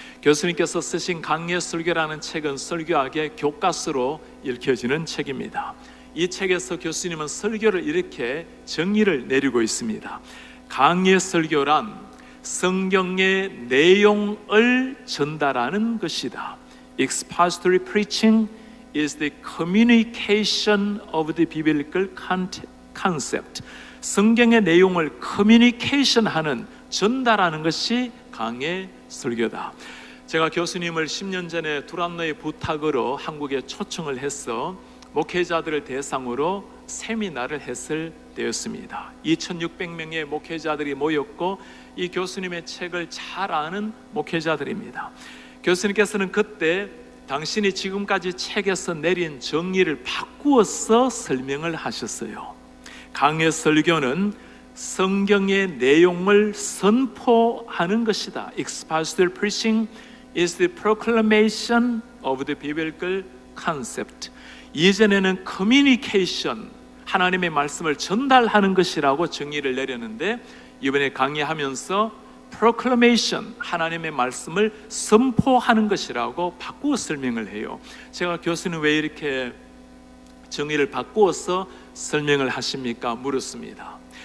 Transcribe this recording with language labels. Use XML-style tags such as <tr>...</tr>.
<ko>교수님께서 쓰신 강의 설교라는 책은 설교학의 교과서로 읽혀지는 책입니다. 이 책에서 교수님은 설교를 이렇게 정의를 내리고 있습니다. 강의 설교란 성경의 내용을 전달하는 것이다.</ko> <en>Expository preaching is the communication of the biblical concept.</en> <ko>성경의 내용을 커뮤니케이션하는, 전달하는 것이 강의 설교다. 제가 교수님을 10년 전에 두란노의 부탁으로 한국에 초청을 해서 목회자들을 대상으로 세미나를 했을 때였습니다. 2600명의 목회자들이 모였고 이 교수님의 책을 잘 아는 목회자들입니다. 교수님께서는 그때 당신이 지금까지 책에서 내린 정의를 바꾸어서 설명을 하셨어요. 강의 설교는 성경의 내용을 선포하는 것이다.</ko> <en>Expository preaching is the proclamation of the biblical concept.</en> <ko>이전에는 communication, 하나님의 말씀을 전달하는 것이라고 정의를 내렸는데 이번에 강의하면서 proclamation, 하나님의 말씀을 선포하는 것이라고 바꾸어 설명을 해요. 제가 교수님 왜 이렇게 정의를 바꾸어서 설명을 하십니까? 물었습니다.</ko>